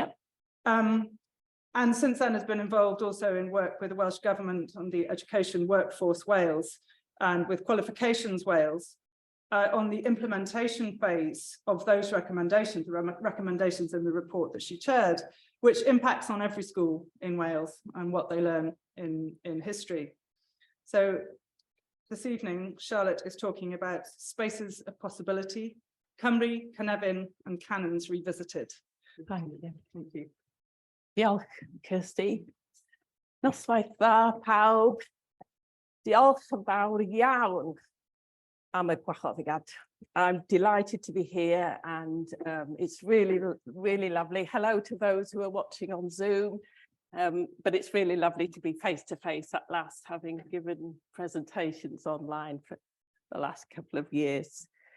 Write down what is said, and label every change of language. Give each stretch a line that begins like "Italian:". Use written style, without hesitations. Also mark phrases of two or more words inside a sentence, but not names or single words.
English: And since then has been involved also in work with the Welsh Government on the Education Workforce Wales and with Qualifications Wales on the implementation phase of those recommendations, recommendations in the report that she chaired, which impacts on every school in Wales and what they learn in history. So this evening, Charlotte is talking about spaces of possibility, Cymru-Cynefin and Canons revisited. Thank you. Thank you.
Welsh: Diolch, Kirsty. Noswaith dda pawb. Diolch yn fawr iawn am y gwahoddiad.
English: I'm delighted to be here and it's really, really lovely. Hello to those who are watching on Zoom. But it's really lovely to be face-to-face at last, having given presentations online for the last couple of years.